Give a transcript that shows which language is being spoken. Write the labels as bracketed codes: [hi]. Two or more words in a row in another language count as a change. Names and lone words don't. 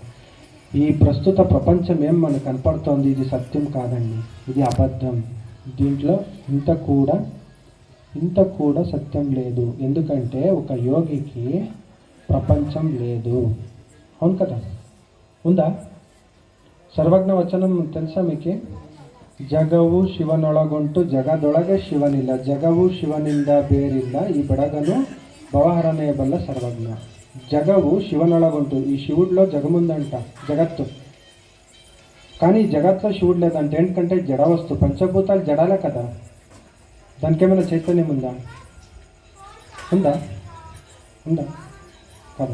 [te] ఈ ప్రస్తుత ప్రపంచం ఏం మనకు కనపడుతోంది, ఇది సత్యం కాదండి, ఇది అబద్ధం. దీంట్లో ఇంత కూడా సత్యం లేదు. ఎందుకంటే ఒక యోగికి ప్రపంచం లేదు. అవును కదా? ఉందా? ಸರ್ವಜ್ಞ ವಚನ తెలుసా మీకు? [kn] ಜಗವು ಶಿವನೊಳಗುಂಟು ಜಗದೊಳಗೆ ಶಿವನಿಲ್ಲ, ಜಗವು ಶಿವನಿಂದ ಬೇರಿಲ್ಲ, ಈ ಬೆಳಗನು ಭವಹರನೇ ಬಲ್ಲ ಸರ್ವಜ್ಞ. ಜಗವು ಶಿವನೊಳಗುಂಟು. [te] ఈ శివుడిలో జగముందంట, జగత్తు. కానీ ఈ జగత్తులో శివుడు లేదంటే ఏంటంటే జడ వస్తువు. పంచభూతాలు జడాలే కదా, దానికి ఏమైనా చైతన్యం ఉందా కదా?